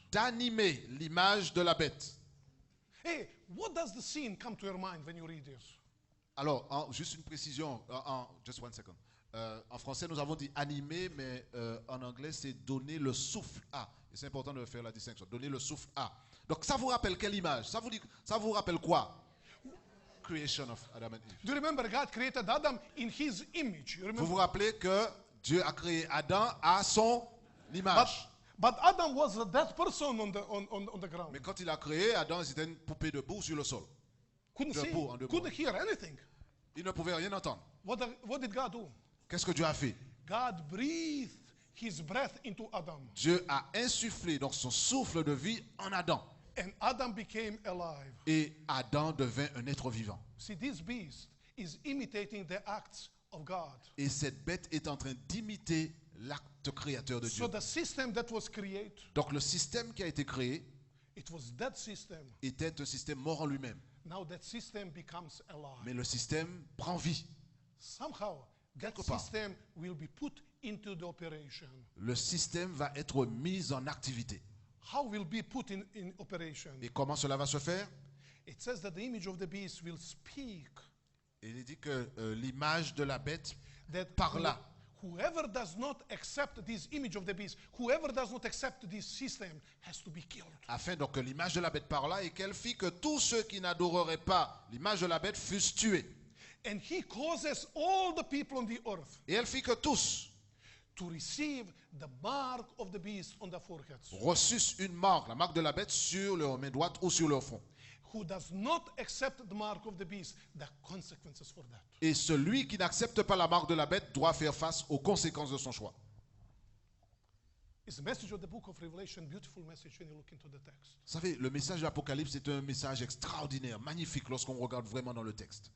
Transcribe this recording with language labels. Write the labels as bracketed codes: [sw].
[fr] d'animer l'image de la bête. [en] Hey, what does the scene come to your mind when you read this? [fr] Alors, juste une précision, [en] just one second. [fr] En français, nous avons dit animer, mais en anglais, c'est donner le souffle à. Et c'est important de faire la distinction. Donner le souffle à. Donc ça vous rappelle quelle image? Ça vous rappelle quoi? [en] Creation of Adam and Eve. Do you remember God created Adam in his image? You [fr] Vous [en] remember? [fr] vous rappelez que Dieu a créé Adam à son image. [en] But Adam was a dead person on the ground. [fr] Mais quand il a créé Adam, c'était une poupée debout sur le sol. [en] Couldn't see, [fr] debout, en debout. [en] couldn't hear anything. [fr] Il ne pouvait rien entendre. [en] What did God do? [fr] Qu'est-ce que Dieu a fait? [en] God breathed his breath into Adam. [fr] Dieu a insufflé donc son souffle de vie en Adam. [en] And Adam became alive. [fr] Et Adam devint un être vivant. [en] See, this beast is imitating the acts of God. [fr] Et cette bête est en train d'imiter l'acte créateur de Dieu. [en] So the system that was created, [fr] Donc le système qui a été créé [en] it was that system. [fr] était un système mort en lui-même. [en] Now that system becomes [fr] Mais [en] alive. [fr] le système prend vie. [en] Somehow, that [fr] Quelque part. [en] system will be put into the operation. [fr] Le système va être mis en activité. [en] How will be put in operation? [fr] Et comment cela va se faire? [en] It says that the image of the beast will speak. [fr] Et il dit que l'image de la bête [en] That [fr] parla. [en] whoever does not accept this image of the beast, whoever does not accept this system has to be killed. [fr] Afin donc que l'image de la bête parla et qu'elle fit que tous ceux qui n'adoreraient pas l'image de la bête fussent tués. [en] And he causes all the people on the earth [fr] Et elle fit que tous [en] to receive the mark of the beast on their foreheads. [fr] reçussent une marque, la marque de la bête sur leur main droite ou sur leur front. [en] Who does not accept the mark of the beast, the consequences for that. [fr] Et celui qui n'accepte pas la marque de la bête doit faire face aux conséquences de son choix. [en] It's the message of the book of Revelation, beautiful message when you look into the text. [fr] Vous savez, le message de l'Apocalypse est un message extraordinaire, magnifique lorsqu'on regarde vraiment dans le texte.